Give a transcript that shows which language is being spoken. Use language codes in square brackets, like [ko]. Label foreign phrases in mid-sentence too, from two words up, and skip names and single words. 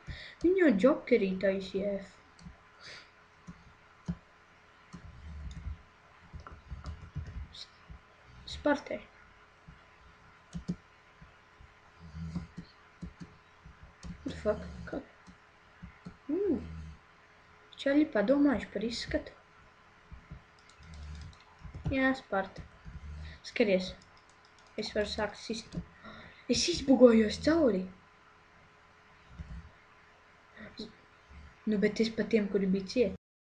[lv] Viņi jau Jokerī taisīja F. Spartai. [en] What the fuck? [lv] Kā? Čaļi padomājuši par izskatu. Jā, Sparta. Skaties. Es varu sākt sist. Es izbugojos cauri. Nu, bet es pa tiem, kuri bija cieti.